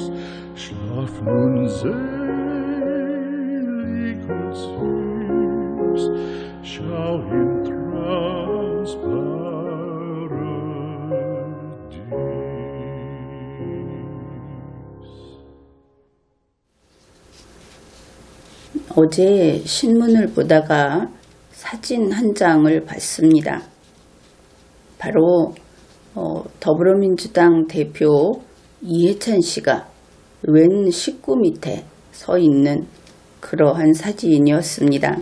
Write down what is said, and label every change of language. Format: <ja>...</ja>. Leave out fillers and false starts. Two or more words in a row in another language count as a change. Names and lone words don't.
<de>Schlaf nun selig und süß, schau im Traums Paradies.</de> <ko>어제 신문을 보다가 사진 한 장을 봤습니다. 바로 더불어민주당 대표 이해찬 씨가 웬 식구 밑에 서 있는 그러한 사진이었습니다.</ko>